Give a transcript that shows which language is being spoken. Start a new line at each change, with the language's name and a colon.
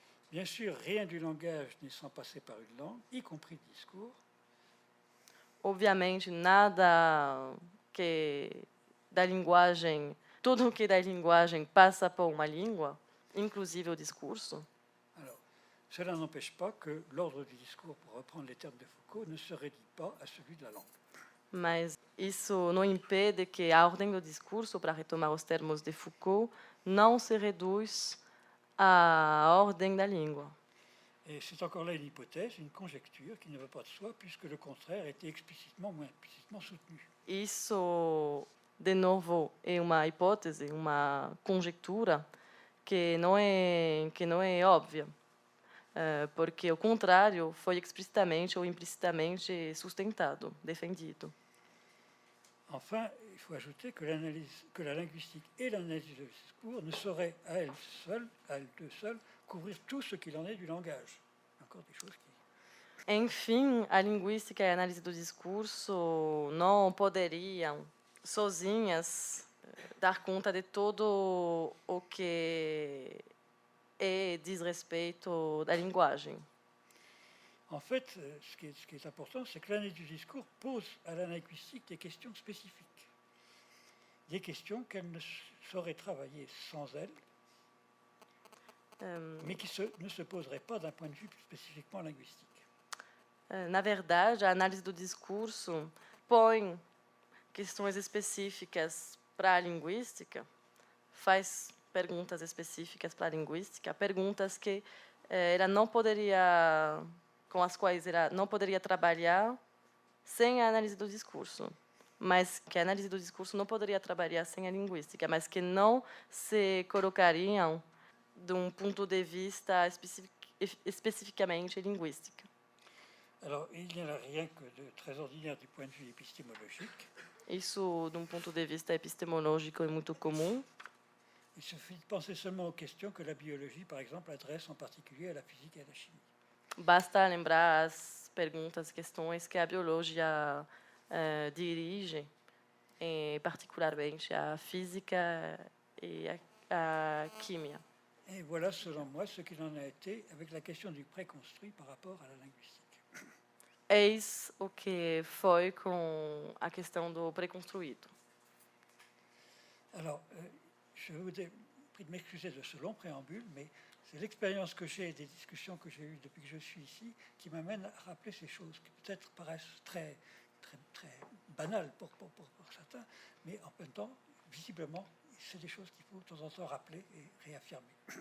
French: Bien sûr, rien du langage n'est sans passer par une langue, y compris le discours.
Portuguese: Obviamente, nada que da linguagem, tudo que da linguagem passa por uma língua, inclusive o discurso.
French: Alors, cela n'empêche pas que l'ordre du discours, pour reprendre les termes de Foucault, ne se réduit pas à celui de la langue.
Portuguese: Mas isso não impede que a ordem do discurso, para retomar os termos de Foucault, não se reduz à ordem da língua.
French: Et c'est encore là une hypothèse, une conjecture qui ne va pas de soi, puisque le contraire était explicitement ou implicitement soutenu.
Portuguese: Isso, de novo, é uma hipótese, uma conjectura que não é óbvia, porque o contrário foi explicitamente ou implicitamente sustentado, defendido.
French: Enfin, il faut ajouter que la linguistique et l'analyse du discours ne sauraient à elles deux seules, couvrir tout ce qu'il en est du langage. Encore des choses qui...
Portuguese: Enfim, a linguística e a análise do discurso não poderiam, sozinhas, dar conta de todo o que diz respeito da linguagem.
French: En fait, ce qui est important, c'est que l'analyse du discours pose à la linguistique des questions spécifiques. Des questions qu'elle ne saurait travailler sans elle, mais qui ne se poseraient pas d'un point de vue spécifiquement linguistique.
Portuguese: Na verdade, a análise do discurso põe questões específicas para a linguística, faz perguntas específicas para a linguística, perguntas que ela não poderia, com as quais ela não poderia trabalhar sem a análise do discurso, mas que a análise do discurso não poderia trabalhar sem a linguística, mas que não se colocariam de um ponto de vista especificamente linguística.
French: Alors, il n'y a rien que de très ordinaire du point de vue épistémologique.
Portuguese: Isso, de um ponto de vista epistemológico, é muito comum.
French: Il suffit de penser seulement aux questions que la biologie, par exemple, adresse en particulier à la physique et à la chimie.
Portuguese: Basta lembrar as perguntas, questões que a biologia dirige, particularmente a física e a química.
French: Et voilà, selon moi, ce qu'il en a été avec la question du préconstruit par rapport à la linguistique.
Portuguese: Eis o que foi com a questão do preconstruído.
French: Alors, je vous prie de m'excuser de ce long préambule, mais c'est l'expérience que j'ai et des discussions que j'ai eues depuis que je suis ici qui m'amènent à rappeler ces choses qui peut-être paraissent très, très, très banales pour certains, mais en même temps, visiblement, c'est des choses qu'il faut de temps en temps rappeler et réaffirmer.